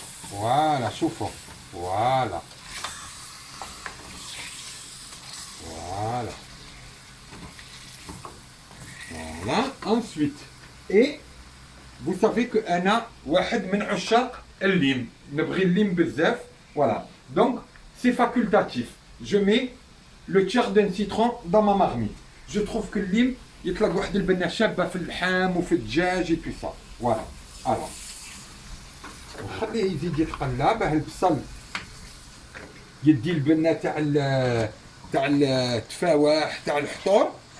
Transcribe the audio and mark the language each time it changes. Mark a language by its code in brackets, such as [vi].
[fr] فوالا شوفوا فوالا فوالا فوالا. [ar] انسويت اي [fr] vous savez que [ar] انا واحد من عشاق الليم، نبغي الليم بزاف. [fr] فوالا دونك سي فاكولتاتيف. je mets le tiers d'un citron dans ma marmite. je trouve que [ar] الليم يطلق واحد البنه شابه في اللحم وفي الدجاج و ça. فوالا الوغ نخليه يزيد يتقلى باه البصل يدي البنه تاع التفاوح تاع الحطور.